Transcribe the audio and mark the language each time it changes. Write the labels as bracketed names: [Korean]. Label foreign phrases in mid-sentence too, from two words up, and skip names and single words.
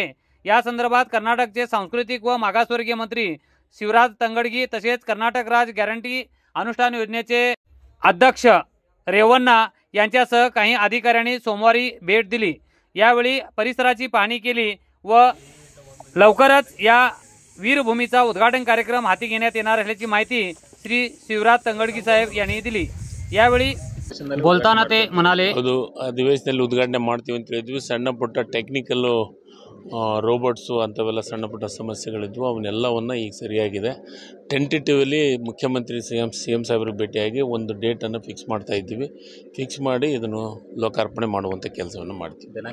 [Marathi] या संदर्भात कर्नाटकचे सांस्कृतिक व मागासवर्गीय मंत्री शिवराज तंगडगी तसेच कर्नाटक राज्य गॅरंटी अनुष्ठान योजनेचे अध्यक्ष रेवण्णा यांच्यासह काही अधिकाऱ्यांनी सोमवारी भेट दिली। यावेळी परिसराची पाहणी केली व लवकरच या वीरभूमीचा उद्घाटन कार्यक्रम हाती घेण्यात येणार असल्याची माहिती श्री शिवराज तंगडगी साहेब यांनी दिली। यावेळी बोलताना ते म्हणाले, [Kannada] ಅದು ಅಧಿವೇಶನದಲ್ಲಿ ಉದ್ಘಾಟನೆ ಮಾಡ್ತೀವಿ ಅಂತ ಹೇಳಿದ್ವಿ। ಸಣ್ಣ ಪುಟ್ಟ [English] technical robots [Kannada] ಅಂಥವೆಲ್ಲ ಸಣ್ಣ ಪುಟ್ಟ ಸಮಸ್ಯೆಗಳಿದ್ವು, ಅವನ್ನೆಲ್ಲವನ್ನು ಈಗ ಸರಿಯಾಗಿದೆ। ಟೆಂಟೇಟಿವ್ಲಿ ಮುಖ್ಯಮಂತ್ರಿ ಸಿ ಎಂ ಸಾಹೇಬ್ರಿಗೆ ಭೇಟಿಯಾಗಿ ಒಂದು ಡೇಟನ್ನು ಫಿಕ್ಸ್ ಮಾಡ್ತಾ ಇದ್ದೀವಿ। ಫಿಕ್ಸ್ ಮಾಡಿ ಇದನ್ನು ಲೋಕಾರ್ಪಣೆ ಮಾಡುವಂಥ ಕೆಲಸವನ್ನು ಮಾಡ್ತೀವಿ।